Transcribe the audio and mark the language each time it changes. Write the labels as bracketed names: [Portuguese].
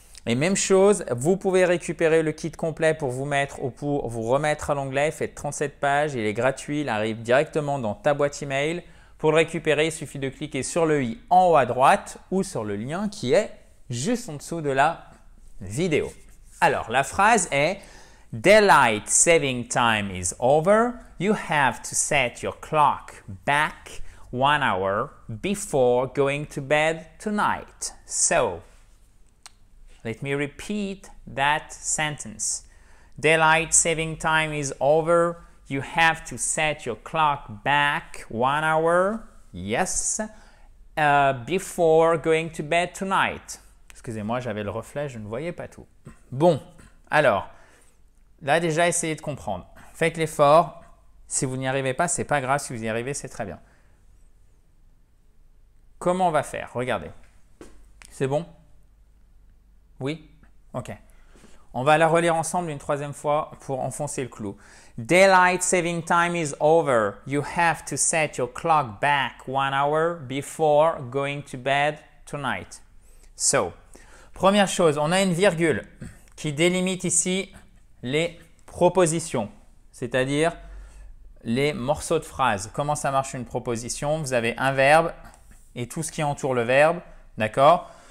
[French] Et même chose, vous pouvez récupérer le kit complet pour vous mettre ou pour vous remettre à l'onglet. Il fait 37 pages, il est gratuit, il arrive directement dans ta boîte email. Pour le récupérer, il suffit de cliquer sur le i en haut à droite ou sur le lien qui est juste en dessous de la vidéo. Alors, la phrase est [English] « Daylight saving time is over. You have to set your clock back 1 hour before going to bed tonight. So, let me repeat that sentence. Daylight saving time is over. You have to set your clock back 1 hour, yes, before going to bed tonight. » [French] Excusez-moi, j'avais le reflet, je ne voyais pas tout. Bon, alors, là déjà, essayez de comprendre. Faites l'effort. Si vous n'y arrivez pas, ce n'est pas grave. Si vous y arrivez, c'est très bien. Comment on va faire? Regardez. C'est bon? Oui? Ok. On va la relire ensemble une troisième fois pour enfoncer le clou. [English] Daylight saving time is over. You have to set your clock back 1 hour before going to bed tonight. [French] So, première chose, on a une virgule qui délimite ici les propositions, c'est-à-dire les morceaux de phrases. Comment ça marche une proposition? Vous avez un verbe et tout ce qui entoure le verbe, d'accord?